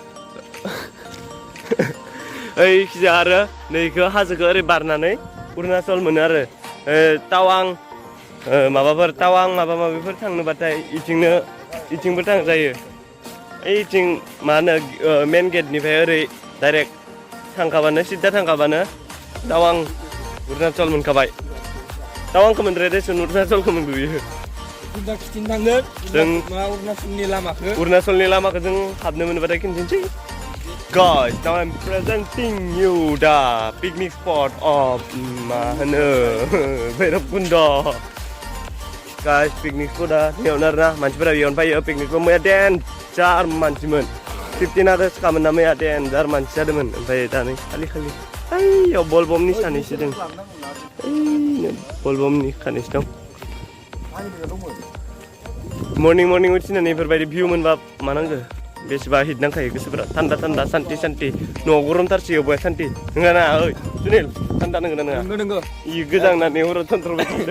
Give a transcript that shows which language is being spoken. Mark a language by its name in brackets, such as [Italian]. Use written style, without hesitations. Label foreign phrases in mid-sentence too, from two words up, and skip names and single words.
[Bodo] ओइखिजा आरो नैखौ हाजोखौ ओरै बारनानै अरुणाचल मोनो आरो टावां माबाफोर टावां माबा माबिफोर थांनोबाथाय इथिंबो थांजायो ओइथिं मा होनो मेन गेटनिफ्राय ओरै डाइरेक्ट थांखाबानो सिद्दा थांखाबानो टावां अरुणाचल मोनखाबाय टावांखौ मोनद्रायदेसुन अरुणाचलखौ मोनबोयो दा खिथिनो थांगोन जों अरुणाचलनि लामाखौ जों हाबनो मोनबाथाय खिन्थिनोसै [English] Guys, now I'm presenting you the picnic spot of [Bodo] मा होनो भैरबकुन्द Guys, picnic spotआ बेयावनो आरोना मानसिफोरा बेयावनो फैयो पिकनिकखौ मैया डेन्जार मानसिमोन 15 आगस्ट खामोन ना मैया डेन्जार मानसि जादोंमोन ओमफ्राय दा नै खालि ओइयाव बलबमनि सानैसो दं बलबमनि सानैसो दं मर्निं उथिनानै बेफोरबायदि भिउ मोनबा मा नांगौ बेसेबा हिट नांखायो गोसोफोरा थान्दा सान्थि न'आव गरमथारसै अबाय सान्थि नोङा ओइ सुनिल थान्दा नोंगोना नोङा इ गोजांनानै हराव थन्थ्रबाय थादों